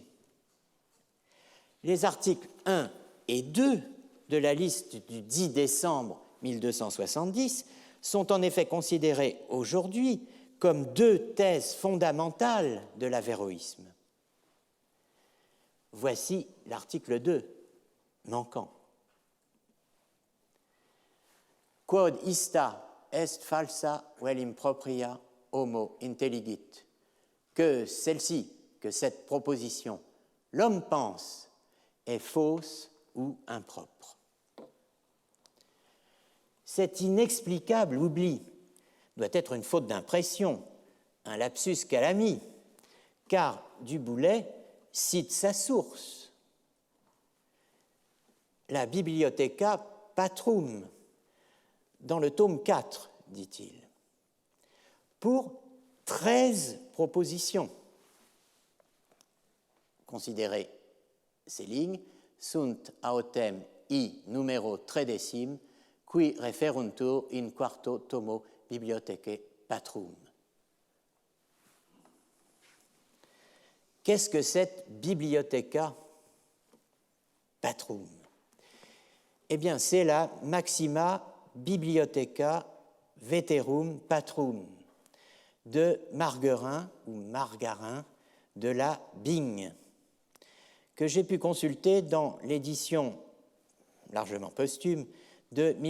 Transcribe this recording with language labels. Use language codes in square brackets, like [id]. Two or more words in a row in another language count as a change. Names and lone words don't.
[fr] Les articles 1 et 2 de la liste du 10 décembre 1270 sont en effet considérés aujourd'hui comme 2 thèses fondamentales de l'avéroïsme. Voici l'article 2, manquant. [la] Quod ista est falsa vel impropria homo intelligit. [fr] Que celle-ci, que cette proposition, l'homme pense, est fausse ou impropre. Cet inexplicable oubli doit être une faute d'impression, un [la] lapsus calami, [fr] car Du Boulay cite sa source, la Bibliotheca Patrum, dans le tome 4, dit-il, pour 13 propositions. Considérez ces lignes, [la] sunt autem I numero 13, qui referuntur in quarto tomo Bibliothecae Patrum. [fr] Qu'est-ce que cette Bibliotheca Patrum? Eh bien, c'est la Maxima Bibliotheca Veterum Patrum de Margarin ou Margarin de la Bigne, que j'ai pu consulter dans l'édition largement posthume de